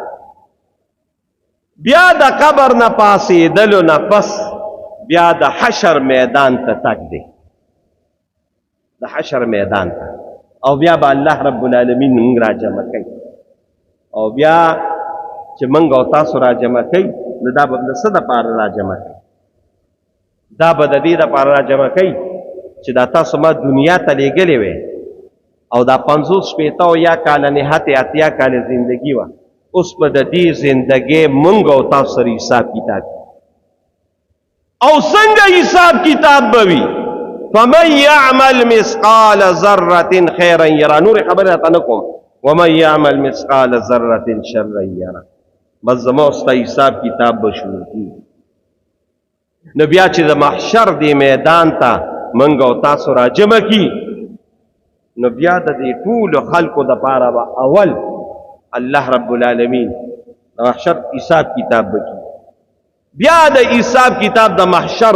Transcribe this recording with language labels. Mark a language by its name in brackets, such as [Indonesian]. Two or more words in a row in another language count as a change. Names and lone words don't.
[Pashto] بیا د قبر نه پاسېدلو نه پس بیا د حشر میدان ته تک دی د حشر میدان ته او بیا به [Arabic] الله رب العالمین [Pashto] موږ را جمع کوي او بیا چې موږ او تاسو را جمع کوي نو دا به د څه دپاره را جمع کوي دا به د دې دپاره را جمع کوي چې دا تاسو ما دنیا ته لېږلې وې او دا 50 شپېته او یا کاله نهایت اتیا کاله زندگی وه اوس په د دې زندګۍ موږ او تاسو سره حساب کتاب او څنګه حساب کتاب به وي [Arabic] فمن يعمل مثقال ذره خيرا يرى [Pashto] نور خبره ته نه کوم [Arabic] ومن يعمل مثقال ذره شرا يرى [Pashto] بس زما استا حساب کتاب به شروع کیږي نو بیا چې د محشر دی میدان ته موږ او تاسو را جمع کی نو بیا د دې ټولو خلکو دپاره به اول [Arabic] الله رب العالمین [Pashto] د محشر حساب کتاب بکی بیا د حساب کتاب د محشر